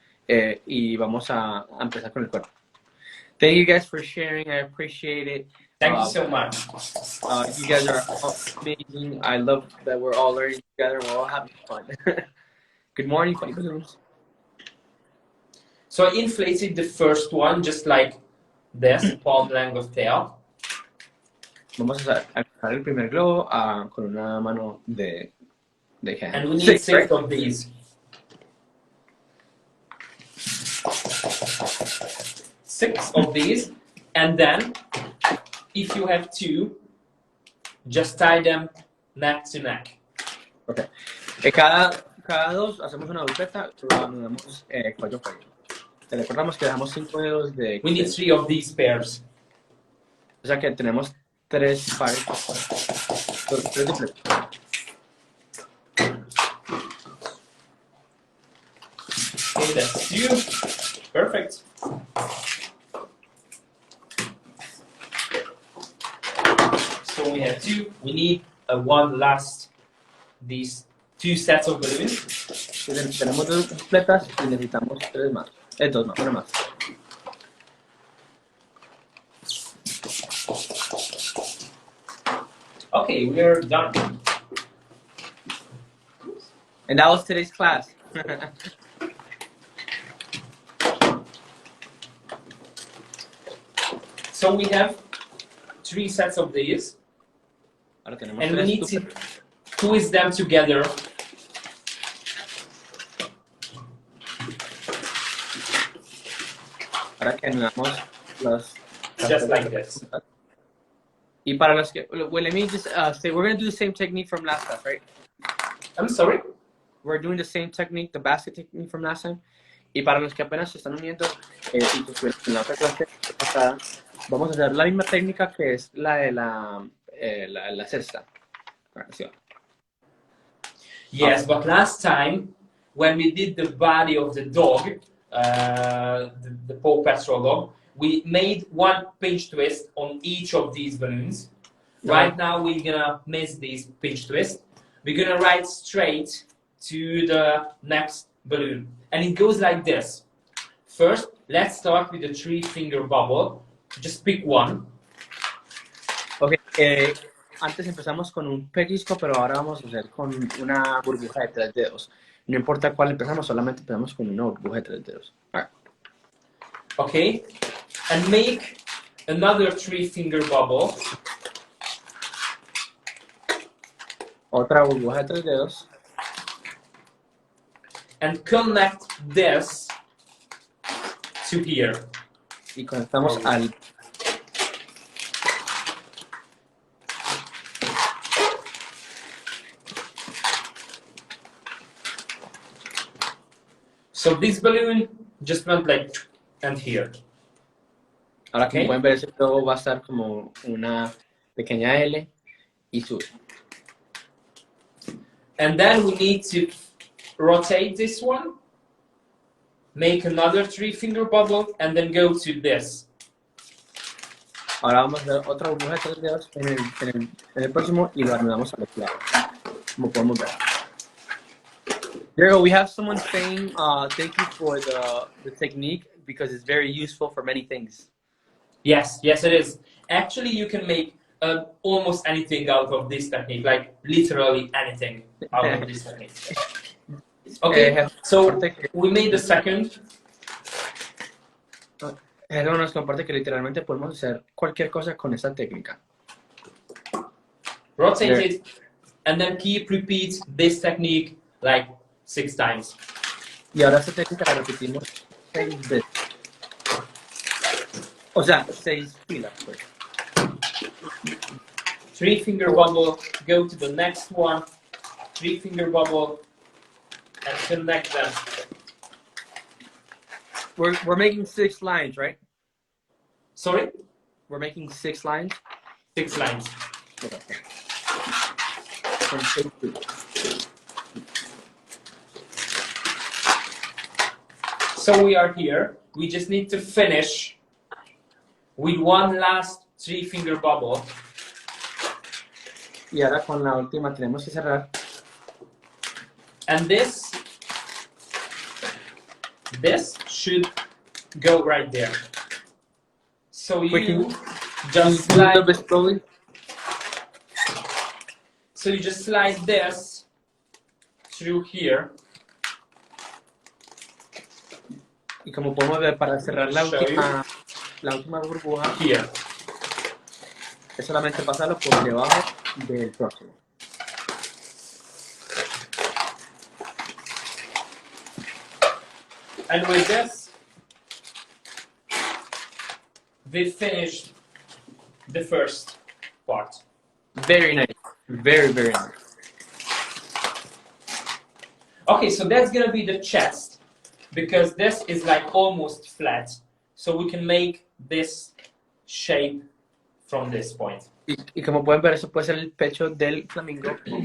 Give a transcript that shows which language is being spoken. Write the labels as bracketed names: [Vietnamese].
[Spanish] Y vamos a empezar con el cuerpo. [English] Thank you guys for sharing. I appreciate it. Thank you so much. You guys are amazing. I love that we're all learning together. We're all having fun. Good morning, funny balloons. So I inflated the first one just like this, palm length of tail. [Spanish] Vamos a empezar el primer globo con una mano de hand. [English] And we need six right? of these. 6 of these, and then if you have 2, just tie them neck to neck. Okay. [Spanish] Cada dos hacemos una dupeta, nos damos cuello. Te recordamos que dejamos 5 dedos de... [English] We need 3 of these pairs. [Spanish] O sea que tenemos 3 pares. 3 dupletas. [English] Okay, that's 2. Perfect. So we have 2. We need one last, these 2 sets of balloons. [Spanish] Tenemos 2 dupletas y necesitamos 3 más. 2 más, 1 más. [English] Okay, we're done. And that was today's class. So we have 3 sets of these, and we need to twist them together. [Spanish] Ahora que anudamos los... [English] Just like this. [Spanish] Y para los que... [English] Well, let me just say, we're going to do the same technique from last class, right? I'm sorry? We're doing the same technique, the basket technique from last time. [Spanish] Y para los que apenas se están uniendo, y pues en la otra clase pasada, vamos a hacer la misma técnica que es la de la cesta. [English] Yes, but last time, when we did the body of the dog, the Paw Patrol dog, we made 1 pinch twist on each of these balloons. Right now, we're gonna miss these pinch twists. We're gonna ride straight to the next balloon. And it goes like this. First, let's start with the 3-finger bubble. Just pick one. [Spanish] Okay, antes empezamos con un pellizco, pero ahora vamos a hacer con una burbuja de 3 dedos. No importa cuál empezamos, solamente empezamos con una burbuja de 3 dedos. [English] All right. Okay, and make another 3-finger bubble. [Spanish] Otra burbuja de 3 dedos. [English] And connect this to here. [Spanish] Y conectamos al... [English] So this balloon just went like and here. [Spanish] Ahora como pueden ver, ese globo va a estar como una pequeña L y sube. [English] And then we need to rotate this one, make another 3-finger bubble, and then go to this. [Spanish] Ahora vamos a hacer otra burbuja de 3 dedos en el próximo y lo anudamos al otro lado, como podemos ver. [English] There we have someone saying thank you for the technique because it's very useful for many things. Yes, yes it is. Actually, you can make almost anything out of this technique, like literally anything out of this technique. Okay, so we made the second. [Spanish] Hello nos comparte que literalmente podemos hacer cualquier cosa con esta técnica. [English] Rotate it, and then keep repeat this technique like 6 times. [Spanish] Y ahora esta técnica la repetimos 6 veces. O sea, 6 filas, pues. [English] 3-finger bubble, go to the next one, 3-finger bubble, and connect them. We're making 6 lines, right? Sorry? We're making 6 lines? 6 lines. Okay. From 6 to So we are here. We just need to finish with one last 3-finger bubble. [Spanish] Y ahora con la última tenemos que cerrar. [English] And this should go right there. So you just slide a bit slowly. So you just slide this through here. [Spanish] Y como podemos ver, para cerrar la última burbuja, [English] Here. [Spanish] es solamente pasarlo por debajo del próximo. [English] And with this, we finished the first part. Very nice. Very, very nice. Okay, so that's gonna be the chest, because this is like almost flat. So we can make this shape from this point. [Spanish] Y como pueden ver, eso puede ser el pecho del flamingo.